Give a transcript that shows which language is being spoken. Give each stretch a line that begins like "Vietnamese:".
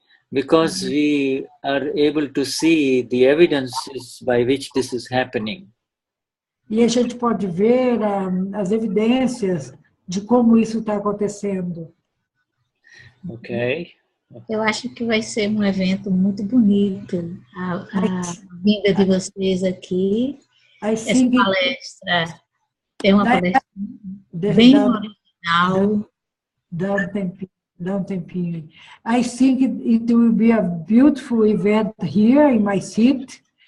English: Because we are able to see the evidences by which this is happening.
Portuguese: E a gente pode ver as evidências de como isso está acontecendo.
English: Okay.
Portuguese: Eu acho que vai ser um evento muito bonito, a vinda de vocês aqui. Essa palestra é uma palestra bem original. Dá um tempinho.
English: I think it will be a beautiful event here in my seat.